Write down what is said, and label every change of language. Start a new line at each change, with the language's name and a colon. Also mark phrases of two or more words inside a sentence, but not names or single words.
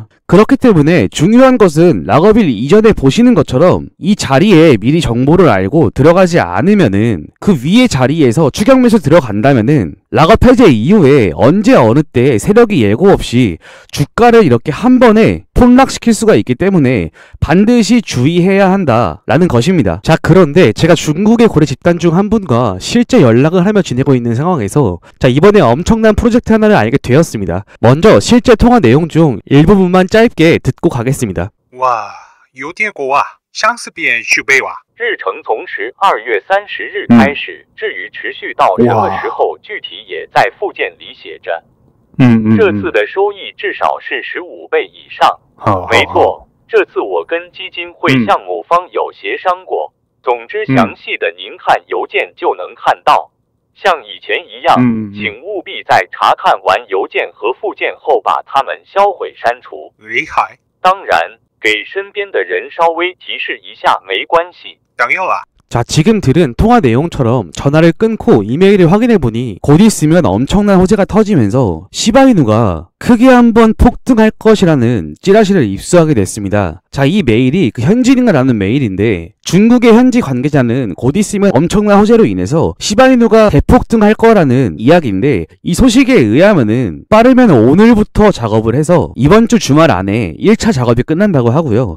Korean: 그렇기 때문에 중요한 것은 락업일 이전에 보시는 것처럼 이 자리에 미리 정보를 알고 들어가지 않으면은 그 위의 자리에서 추격 매수 들어간다면은 락업 해제 이후에 언제 어느 때 세력이 예고 없이 주가를 이렇게 한 번에 폭락시킬 수가 있기 때문에 반드시 주의해야 한다라는 것입니다. 자, 그런데 제가 중국의 고래 집단 중 한 분과 실제 연락을 하며 지내고 있는 상황에서 자, 이번에 엄청난 프로젝트 하나를 알게 되었습니다. 먼저 실제 통화 내용 중 일부분만 짧게 듣고 가겠습니다.
Chinese: 哇，有点过啊，相似边续备哇。日程从12月30日开始，至于持续到什么时候，具体也在附件里写着。这次的收益至少是15倍以上。没错，这次我跟基金会项目方有协商过。总之，详细的您看邮件就能看到。像以前一样，请务必在查看完邮件和附件后把它们销毁删除。厉害，当然，给身边的人稍微提示一下没关系。
Korean: 당연하。 자, 지금 들은 통화 내용처럼 전화를 끊고 이메일을 확인해보니 곧 있으면 엄청난 호재가 터지면서 시바이누가 크게 한번 폭등할 것이라는 찌라시를 입수하게 됐습니다. 자, 이 메일이 그 현지인가라는 메일인데 중국의 현지 관계자는 곧 있으면 엄청난 호재로 인해서 시바이누가 대폭등할 거라는 이야기인데 이 소식에 의하면은 빠르면 오늘부터 작업을 해서 이번 주 주말 안에 1차 작업이 끝난다고 하고요.